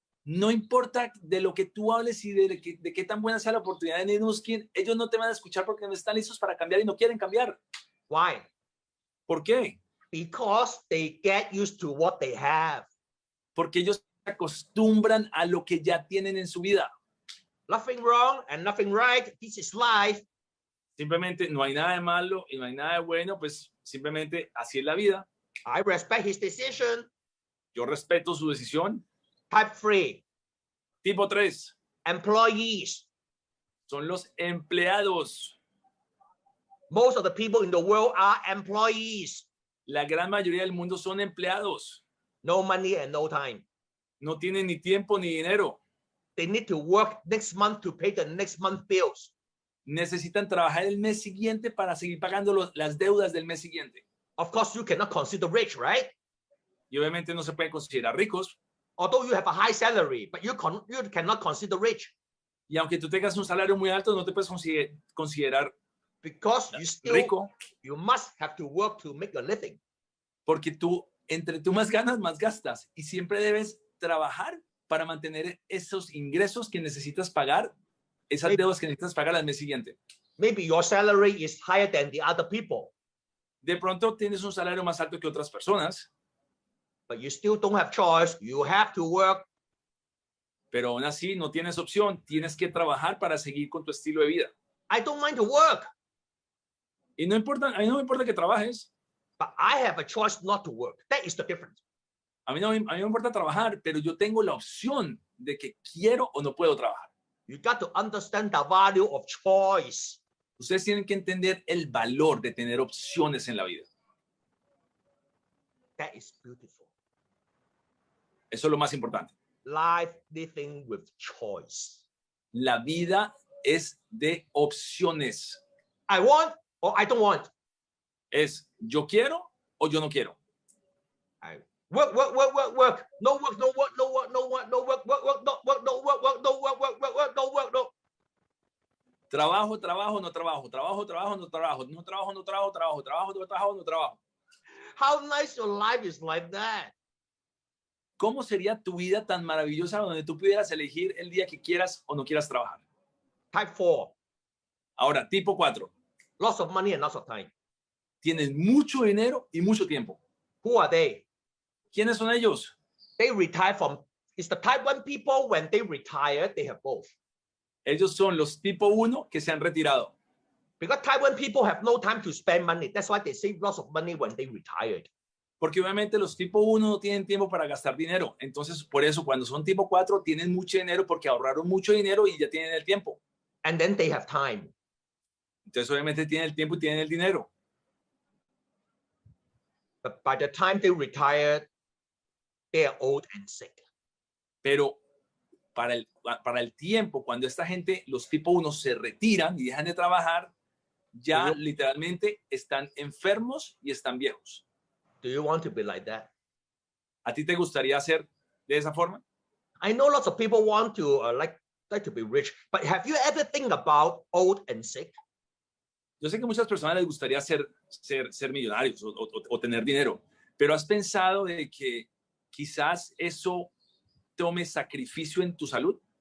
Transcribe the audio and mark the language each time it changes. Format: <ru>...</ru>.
<es>No importa de lo que tú hables y de qué tan buena sea la oportunidad de Nuskin, ellos no te van a escuchar porque no están listos para cambiar y no quieren cambiar.</es> <en>Why?</en> <es>¿Por qué?</es> <en>Because they get used to what they have.</en> <es>Porque ellos se acostumbran a lo que ya tienen en su vida.</es> <en>Nothing wrong and nothing right. This is life.</en> <es>Simplemente no hay nada de malo y no hay nada de bueno, pues simplemente así es la vida.</es> <en>I respect his decision.</en> <es>Yo respeto su decisión.</es> <en>Type 3,</en> <es>Tipo 3,</es> <en>employees.</en> <es>son los empleados.</es> <en>Most of the people in the world are employees.</en> <es>La gran mayoría del mundo son empleados.</es> <en>No money and no time.</en> <es>No tienen ni tiempo ni dinero.</es> <en>They need to work next month to pay the next month bills.</en> <es>Necesitan trabajar el mes siguiente para seguir pagando las deudas del mes siguiente.</es> <en>Of course, you cannot consider rich, right?</en> <es>Y obviamente no se pueden considerar ricos.</es> <en>Although you have a high salary, but you cannot consider rich.</en> <es>Y aunque tú tengas un salario muy alto, no te puedes considerar</es> <en>Because you still,</en> <es>rico.</es> <en>you must have to work to make a living.</en> <es>Porque entre tú más ganas, más gastas. Y siempre debes trabajar para mantener esos ingresos que necesitas pagar, esas deudas que necesitas pagar al mes siguiente.</es> <en>Maybe your salary is higher than the other people.</en> <es>De pronto tienes un salario más alto que otras personas.</es> <en>But you still don't have choice. You have to work.</en> <es>Pero aún así no tienes opción. Tienes que trabajar para seguir con tu estilo de vida.</es> <en>I don't mind to work.</en> <es>Y no importa, a mí no me importa que trabajes.</es> <en>But I have a choice not to work. That is the difference.</en> <es>A mí no me importa trabajar, pero yo tengo la opción de que quiero o no puedo trabajar.</es> <en>You got to understand the value of choice.</en> <es>Ustedes tienen que entender el valor de tener opciones en la vida.</es> <en>That is beautiful.</en> <es>Eso es lo más importante.</es> <en>Life living with choice.</en> <es>La vida es de opciones.</es> <en>I want or I don't want.</en> <es>Es yo quiero o yo no quiero.</es> <en>I work. No work, no work, no work, no work, no work, work, no work, no work, work, no work, work, work, no work, no.</en> <es>Trabajo, trabajo, no trabajo. Trabajo, trabajo, no trabajo. No trabajo, no trabajo, trabajo. Trabajo, no trabajo, no trabajo.</es> <en>How nice your life is like that.</en> <es>¿Cómo sería tu vida tan maravillosa donde tú pudieras elegir el día que quieras o no quieras trabajar?</es> <en>Type 4.</en> <es>Ahora, tipo 4.</es> <en>Lots of money and lots of time.</en> <es>Tienes mucho dinero y mucho tiempo.</es> <en>Who are they?</en> <es>¿Quiénes son ellos?</es> <en>They retire from, it's the type 1 people, when they retire, they have both.</en> <es>Ellos son los tipo 1 que se han retirado.</es> <en>Because type 1 people have no time to spend money. That's why they save lots of money when they retired.</en> <es>Porque obviamente los tipo 1 no tienen tiempo para gastar dinero. Entonces, por eso, cuando son tipo 4, tienen mucho dinero porque ahorraron mucho dinero y ya tienen el tiempo.</es> <en>And then they have time.</en> <es>Entonces, obviamente, tienen el tiempo y tienen el dinero.</es> <en>But by the time they retired, they are old and sick.</en> <es>Pero para el tiempo, cuando esta gente, los tipo 1, se retiran y dejan de trabajar, ya literalmente están enfermos y están viejos.</es> <en>Do you want to be like that?</en> <es>¿A ti te gustaría ser de esa forma?</es> <en>I know lots of people want to like to be rich, but have you ever think about old and sick?</en> <es>Yo sé que a muchas personas les gustaría ser millonarios o tener dinero, pero ¿has pensado de que quizás eso tome sacrificio en tu salud?</es>